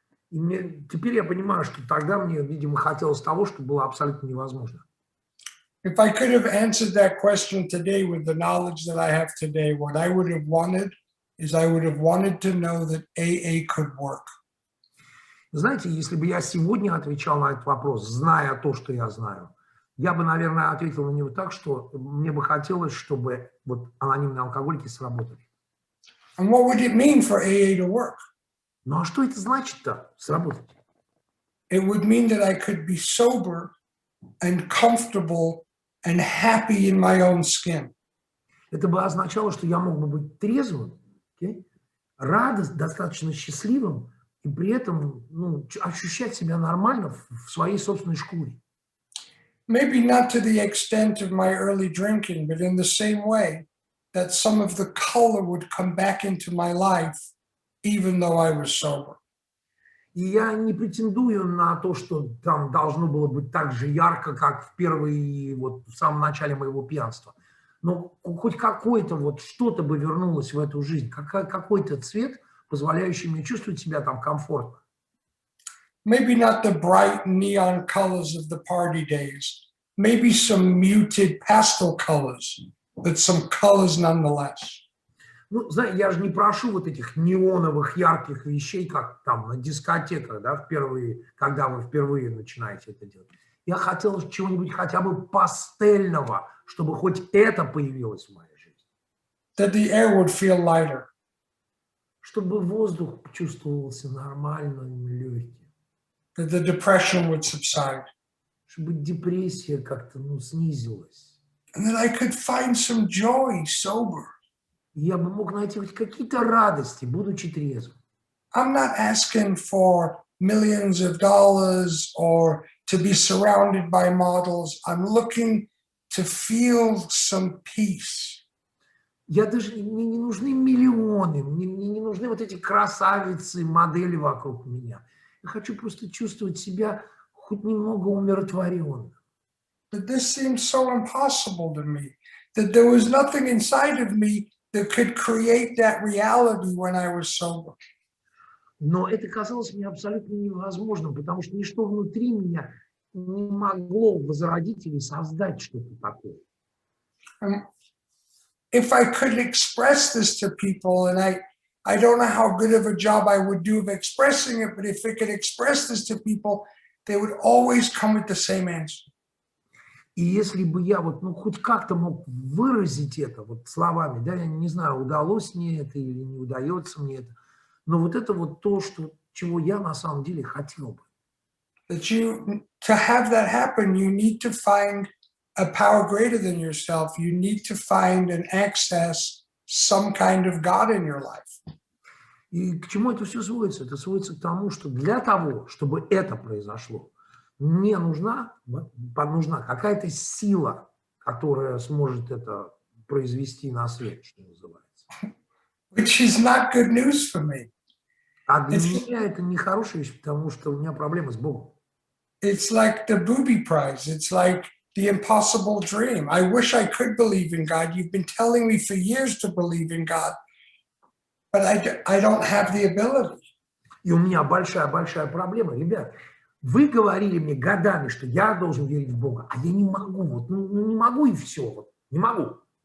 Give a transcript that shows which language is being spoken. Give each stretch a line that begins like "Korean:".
Russian: И теперь я понимаю, что тогда мне, видимо, хотелось того, что было абсолютно невозможно.
English: If I could have answered that question today with the knowledge that I have today, what I would have wanted is I would have wanted to know that AA could work.
Russian: Знаете, если бы я сегодня отвечал на этот вопрос, зная то, что я знаю, я бы, наверное, ответил на него так, что мне бы хотелось, чтобы вот анонимные алкоголики сработали.
English: And what would it mean for AA to work?
Russian: Ну а что это значит-то, сработать?
English: It would mean that I could be sober and comfortable and happy in my own skin.
Russian: Это бы означало, что я мог бы быть трезвым, достаточно счастливым и при этом ощущать себя нормально в своей собственной шкуре.
English: Maybe not to the extent of my early drinking, but in the same way that some of the color would come back into my life, even though I was sober.
Russian: И я не претендую на то, что там должно было быть так же ярко, как в самом начале моего пьянства. Но хоть какое-то что-то бы вернулось в эту жизнь, какой-то цвет, позволяющий мне чувствовать себя там комфортно.
English: Maybe not the bright neon colors of the party days. Maybe some muted pastel colors, but some colors nonetheless.
Russian: Ну, знаете, я же не прошу вот этих неоновых ярких вещей, как там на дискотеках, да, когда вы впервые начинаете это делать. Я хотел чего-нибудь хотя бы пастельного, чтобы хоть это появилось в моей жизни.
English: That the air would feel lighter.
Russian: Чтобы воздух чувствовался нормальным, легким.
English: That the depression would subside.
Russian: Чтобы депрессия как-то, снизилась.
English: And that I could find some joy sober.
Russian: Я бы мог найти хоть какие-то радости, будучи трезвым.
English: I'm not asking for millions of dollars or to be surrounded by models. I'm looking to feel some peace.
Russian: Я даже, мне не нужны миллионы, мне не нужны вот эти красавицы, модели вокруг меня. Я хочу просто чувствовать себя хоть немного умиротворенным.
English: But this seemed so impossible to me, that there was nothing inside of me that could create that reality when I was sober.
Russian: Но это казалось мне абсолютно невозможным, потому что ничто внутри меня не могло возродить или создать что-то такое.
English: If I could express this to people, and I don't know how good of a job I would do of expressing it, but if I could express this to people, they would always come with the same answer.
Russian: И если бы я хоть как-то мог выразить это словами, да, я не знаю, удалось мне это или не удается мне это, но это то, чего я на самом деле хотел бы.
English: To have that happen, you need to find a power greater than yourself. You need to find and access some kind of God in your life.
Russian: И к чему это все сводится? Это сводится к тому, что для того, чтобы это произошло, мне нужна какая-то сила, которая сможет это произвести на свет, что называется.
English: Which is not good news for me.
Russian: А для меня это не хорошая вещь, потому что у меня проблемы с Богом.
English: It's like the booby prize. It's like the impossible dream. I wish I could believe in God. You've been telling me for years to believe in God, but I don't have the ability.
Russian: И у меня большая проблема, ребят. Вы говорили мне годами, что я должен верить в Бога, а я не могу, не могу и все, не могу.